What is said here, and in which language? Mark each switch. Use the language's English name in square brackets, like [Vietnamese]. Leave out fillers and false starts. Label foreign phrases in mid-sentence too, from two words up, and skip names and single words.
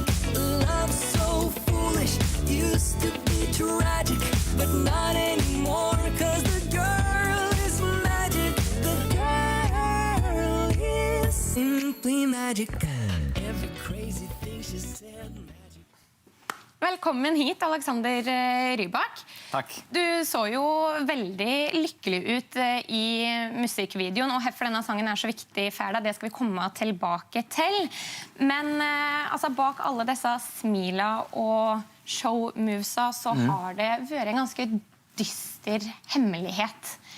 [English] Love so foolish. Used to be tragic, but not anymore. 'Cause the girl is magic. The girl is simply magic. Every crazy thing she said, magic. [Norwegian] Velkommen hit, Alexander Rybak. Takk. Du så jo veldig lykkelig ut I musikkvideoen, og hvorfor denne sangen så viktig for deg, det skal vi komme tilbake til. Men altså, bak alle disse smila og showmovesa så har det vært en ganske dyster hemmelighet.